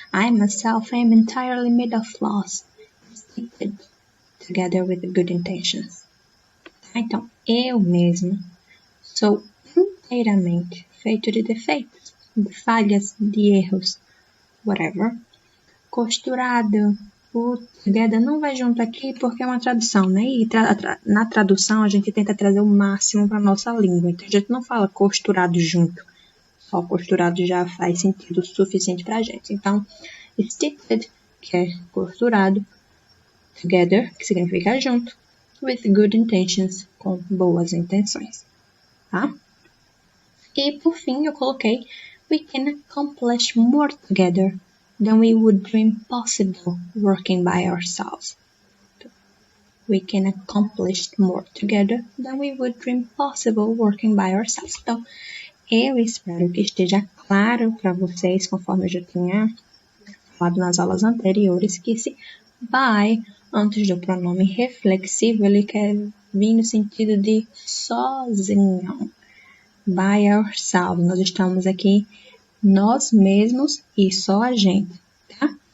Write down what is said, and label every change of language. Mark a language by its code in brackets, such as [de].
[en] I myself am entirely made of flaws, stitched together with good intentions. [pt] Tá? Então, eu mesmo sou inteiramente feito de defeitos, de falhas, de erros, [en] whatever. [pt] Costurado. O together não vai junto aqui porque é uma tradução, né? E na tradução a gente tenta trazer o máximo para nossa língua. Então a gente não fala costurado junto. Só costurado já faz sentido suficiente pra gente. Então, stitched, que é costurado, together, que significa junto, [en] with good intentions, [pt] com boas intenções. Tá? E por fim eu coloquei [en] we can accomplish more together than we would dream possible working by ourselves. We can accomplish more together than we would dream possible working by ourselves. [pt] Então, eu espero que esteja claro para vocês, conforme eu já tinha falado nas aulas anteriores, que esse by, antes do pronome reflexivo, ele quer vir no sentido de sozinho. [en] By ourselves. [pt] Nós estamos aqui nós mesmos e só a gente, tá?